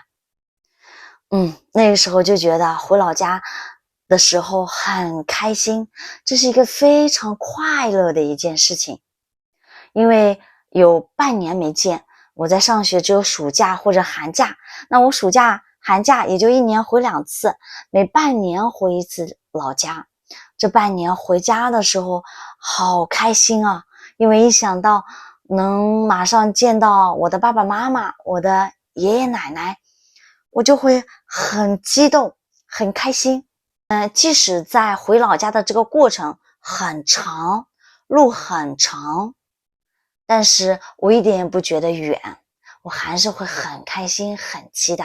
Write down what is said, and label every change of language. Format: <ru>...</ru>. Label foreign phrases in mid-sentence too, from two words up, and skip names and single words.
<zh>那個時候就覺得回老家的時候很開心，這是一個非常快樂的一件事情。因為有半年沒見，我在上學只有暑假或者寒假，那我暑假寒假也就1年回2次，每半年回1次老家。這半年回家的時候好開心啊，因為一想到能馬上見到我的爸爸媽媽，我的爺爺奶奶，我就會很激動，很開心。即使在回老家的這個過程很長，路很長，但是我一點也不覺得遠，我還是會很開心，很期待。</zh>